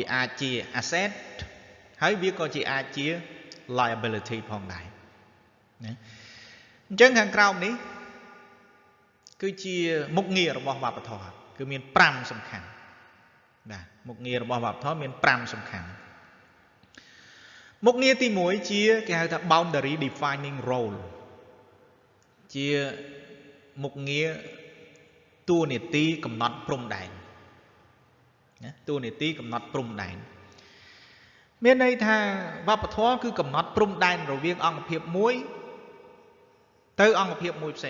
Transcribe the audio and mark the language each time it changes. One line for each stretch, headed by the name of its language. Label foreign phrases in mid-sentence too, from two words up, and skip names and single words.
Khmer: អាចជា asset ហើយវាក៏ជាអាចជា liability ផងដែរណាអញ្ចឹងខាងក្រោមនេះគឺជាមុខងាររបស់វប្បធម៌គឺមាន5សំខាន់បាទមុខងាររបស់វប្បធម៌មាន5សំខាន់មុខងារទី1ជាគេហៅថា
English: boundary defining role
Khmer: ជា មុខងារតួនាទីកំណត់ព្រំដែនណាតួនាទីកំណត់ព្រំដែនមានន័យថាវប្បធម៌គឺកំណត់ព្រំដែនរវាងអង្គភាពមួយទៅអង្គភាពមួយផ្សេង